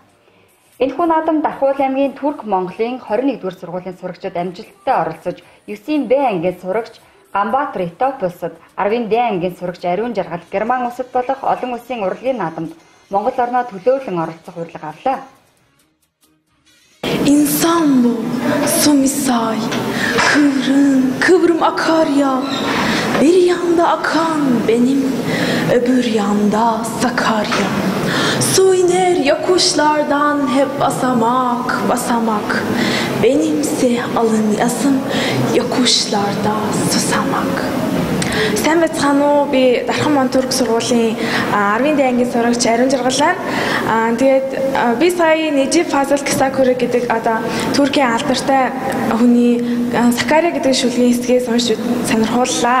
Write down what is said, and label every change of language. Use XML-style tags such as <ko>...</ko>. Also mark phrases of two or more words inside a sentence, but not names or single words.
<mn>Энэхүү наадамд Дархуул аймгийн Турк Монголын 21-р сургуулийн сурагчид амжилттай оролцож 9-ийн Б ангийн сурагч Ганбаатар Этиоп улсад, 10-ийн Д ангийн сурагч Ариун Жаргал Герман улсад болох олон улсын урлагийн наадамд Монгол орноо төлөөлөн оролцох урилга авлаа.</mn> <tr>İnsan bu, su misal, kıvrım akar ya. Bir yanda akan benim, öbür yanda Sakarya. Su iner yokuşlardan hep basamak, basamak. Benimse alın yazım yokuşlarda susamak.</tr> <mn>Сайн байцгаана уу? Би Дархан Мон Турк сургуулийн 10-ийн Д ангийн сурагч Ариун Жаргал байна. Тэгээд би сая Нижиб Фазал Кисакури гэдэг одоо Туркийн алдартай хүний Сакария гэдэг шүлгийн хэсгээс уншиж сонирхууллаа.</mn>